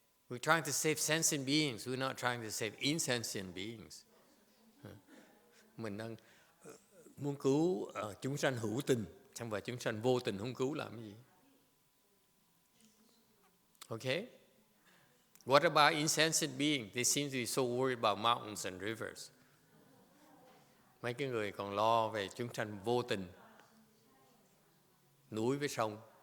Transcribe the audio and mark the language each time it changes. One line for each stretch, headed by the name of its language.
English: We're trying to save sentient beings. We're not trying to save insentient beings.
Vietnamese: Mình đang muốn cứu chúng sanh hữu tình, chẳng phải chúng sanh vô tình không cứu làm gì.
English: Okay? What about insentient beings? They seem to be so worried about mountains and rivers.
Vietnamese: Mấy cái người còn lo về chúng sanh vô tình, núi với sông.